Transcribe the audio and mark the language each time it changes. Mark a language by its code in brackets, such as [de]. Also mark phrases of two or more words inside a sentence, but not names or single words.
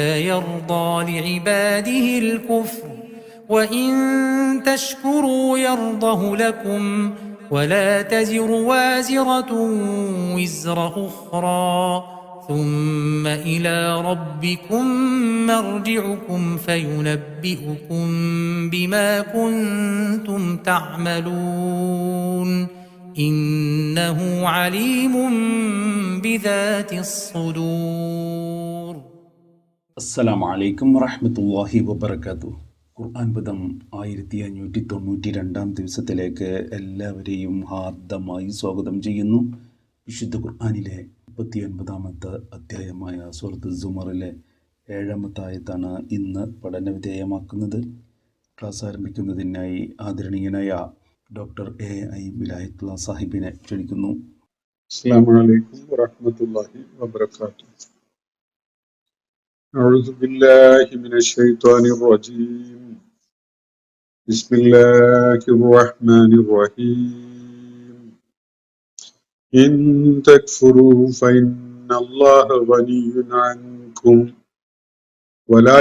[ar] يرضى لعباده الكفر وإن تشكروا يرضه لكم ولا تزر وازرة وزر أخرى ثم إلى ربكم مرجعكم فينبئكم بما كنتم تعملون إنه عليم بذات الصدور. السلام عليكم ورحمة الله وبركاته. [ml] ഖുർആൻ പദം 1592 ദിവസത്തിലേക്ക് എല്ലാവരെയും ഹാർദമായി സ്വാഗതം ചെയ്യുന്നു. വിശുദ്ധ ഖുർആനിലെ 39ാമത്തെ അധ്യായമായ സൂറത്ത് സുമറിലെ 7ാമത്തെ ആയത്താണ് ഇന്ന് പഠനവിധേയമാക്കുന്നത്. ക്ലാസ് ആരംഭിക്കുന്നതിനായി ആദരണീയനായ ഡോക്ടർ എ.ഐ. വിലായത്തുള്ള സാഹിബിനെ ക്ഷണിക്കുന്നു. [ar] السلام عليكم ورحمة الله وبركاته. أعوذ بالله من الشيطان الرجيم. بسم الله الرحمن الرحيم. إن تكفروا فإن الله غني عنكم ولا